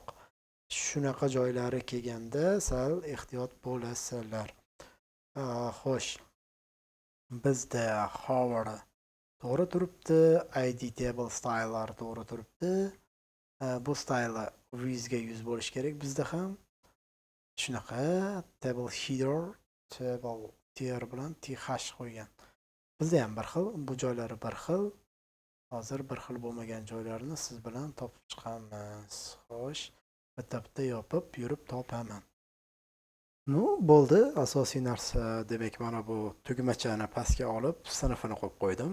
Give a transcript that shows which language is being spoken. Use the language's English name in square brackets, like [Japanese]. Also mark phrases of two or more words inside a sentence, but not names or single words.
[Uzbek] Shunaqa joylari kelganda sal ehtiyot bo'lasizlar. Xo'sh. Bizda hover to'g'ri turibdi, [English] id table style'lar [Uzbek] to'g'ri turibdi. Bu [English] style viewsga [Uzbek] 100 bo'lish kerak bizda ham. Shunaqa [English] table header, table tier [Uzbek] bilan th qo'ygan. Bizda ham bir xil, bu joylari bir xil. Hozir bir xil bo'lmagan joylarini siz bilan topib chiqamiz. Xo'sh, bitta yopib yurib topaman. Nu bo'ldi, asosiy narsa demak mana bu tugmachani pastga olib sinfini qo'yib qo'ydim.